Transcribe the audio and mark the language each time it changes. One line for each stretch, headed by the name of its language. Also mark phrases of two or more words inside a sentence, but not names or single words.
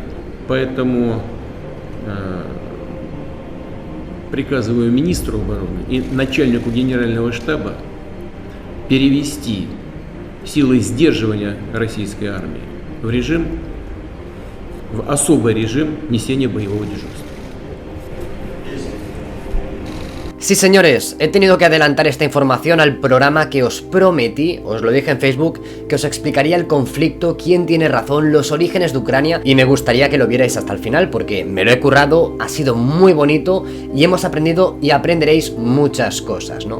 Russian: Поэтому приказываю министру обороны и начальнику генерального штаба перевести силы сдерживания российской армии в особый режим несения боевого дежурства.
Spanish: Sí, señores, he tenido que adelantar esta información al programa que os prometí, os lo dije en Facebook, que os explicaría el conflicto, quién tiene razón, los orígenes de Ucrania, y me gustaría que lo vierais hasta el final porque me lo he currado, ha sido muy bonito y hemos aprendido y aprenderéis muchas cosas, ¿no?